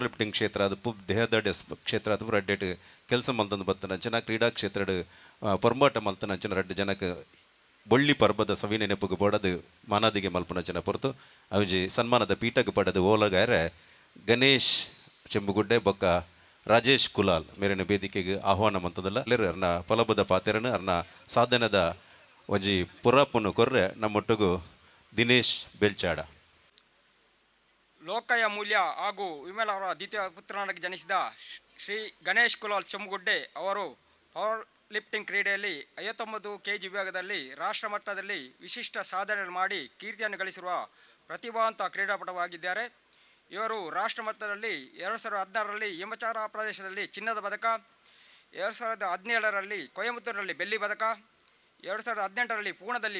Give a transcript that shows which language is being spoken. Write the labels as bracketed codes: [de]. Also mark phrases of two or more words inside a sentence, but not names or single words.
[tcy] ಲಿಫ್ಟಿಂಗ್ ಕ್ಷೇತ್ರ ಅದು ದೇಹದಾಡ್ಯ ಕ್ಷೇತ್ರ ಅದು ರಡ್ಡೆಟ್ ಕೆಲಸ ಮಲ್ತಂದು ಬತ್ತ ನಂಚಿನ ಕ್ರೀಡಾ ಕ್ಷೇತ್ರಡ್ ಪೊರ್ಮಾಟ ಮಲ್ತ ನಂಚಿನ ರಡ್ಡು ಜನಕ್ಕೆ ಬೊಳ್ಳಿ ಪರ್ಬದ ಸವಿ ನೆನಪುಗೆ ಬೋಡದು ಮಾನಾದಿಗೆ ಮಲ್ಪನಂಚಿನ ಪೊರ್ತು ಅವಿಜಿ ಸನ್ಮಾನದ ಪೀಠಕ್ಕೆ ಪಡೆದು ಓಲಗಾರೆ ಗಣೇಶ್ ಚೆಂಬುಗುಡ್ಡೆ ಬೊಕ್ಕ ರಾಜೇಶ್ ಕುಲಾಲ್ ಮೇರಿನ ವೇದಿಕೆಗೆ ಆಹ್ವಾನ ಮಂತದಲ್ಲ ಅರ್ನ ಫಲಬದ ಪಾತೆರನು ಅರ್ನ ಸಾಧನದ ಒಂಜಿ ಪುರಾಪುನು ಕೊರ್ರೆ ನಮ್ಮೊಟ್ಟಿಗೂ ದಿನೇಶ್ ಬೆಲ್ಚಾಡ [kn] ಲೋಕಯ ಮೂಲ್ಯ ಹಾಗೂ ವಿಮಲ್ ಅವರ ದ್ವಿತೀಯ ಪುತ್ರನಾಗಿ ಜನಿಸಿದ ಶ್ರೀ ಗಣೇಶ್ ಕುಲಾಲ್ ಚೆಂಬುಗುಡ್ಡೆ ಅವರು ಪವರ್ ಲಿಫ್ಟಿಂಗ್ ಕ್ರೀಡೆಯಲ್ಲಿ 59 kg ವಿಭಾಗದಲ್ಲಿ ರಾಷ್ಟ್ರ ಮಟ್ಟದಲ್ಲಿ ವಿಶಿಷ್ಟ ಸಾಧನೆ ಮಾಡಿ ಕೀರ್ತಿಯನ್ನು ಗಳಿಸಿರುವ ಪ್ರತಿಭಾವಂತ ಕ್ರೀಡಾಪಟುವಾಗಿದ್ದಾರೆ. ಇವರು ರಾಷ್ಟ್ರ ಮಟ್ಟದಲ್ಲಿ 2016ರಲ್ಲಿ ಹಿಮಚಾರ ಪ್ರದೇಶದಲ್ಲಿ ಚಿನ್ನದ ಪದಕ, 2017ರಲ್ಲಿ ಕೊಯಮತ್ತೂರಿನಲ್ಲಿ ಬೆಳ್ಳಿ ಪದಕ, 2018ರಲ್ಲಿ ಪೂರ್ಣದಲ್ಲಿ